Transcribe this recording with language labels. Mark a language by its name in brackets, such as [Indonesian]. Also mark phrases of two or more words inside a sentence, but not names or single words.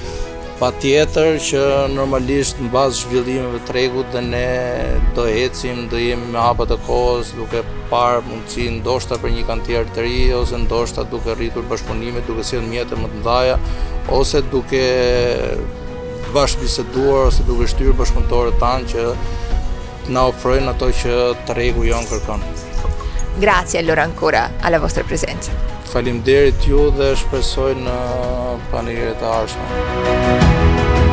[Albanian] Patjetër që normalisht në bazë zhvillimeve të tregut dhe ne do ecim, do jemi me hapat e kohës, duke parë mundësi ndoshta për një kantier të ri, ose ndoshta duke rritur bashkëpunimet, duke sjellë mjete më të mëdha, ose duke bashkëbiseduar ose duke shtyrë bashkëpunëtorët tanë që na ofrojnë ato që tregu jon kërkon. [Italian] Grazie allora ancora alla vostra presenza. [Albanian] Faleminderit ju dhe shpresoj në panegjiret e ardhshme.